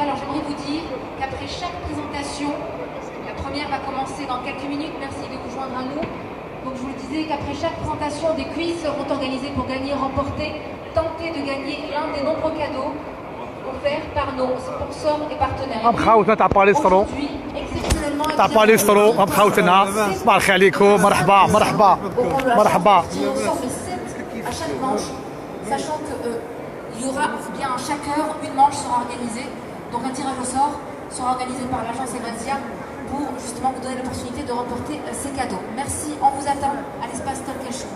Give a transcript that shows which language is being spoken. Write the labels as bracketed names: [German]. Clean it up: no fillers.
[French] Alors j'aimerais vous dire qu'après chaque présentation, la première va commencer dans quelques minutes, merci de vous joindre à nous. Donc je vous le disais qu'après chaque présentation, des quiz seront organisés pour gagner, remporter, tenter de gagner l'un des nombreux cadeaux offerts par nos sponsors et partenaires. Aujourd'hui, exceptionnellement, [Arabic] صباح الخير عليكم مرحبا مرحبا مرحبا. [French] Ensemble 7 à chaque manche, sachant qu'il y aura bien à chaque heure une manche sera organisée, donc un tirage au sort sera organisé par l'agence Evasia pour justement vous donner l'opportunité de remporter ces cadeaux. Merci, on vous attend à l'espace Talk Show.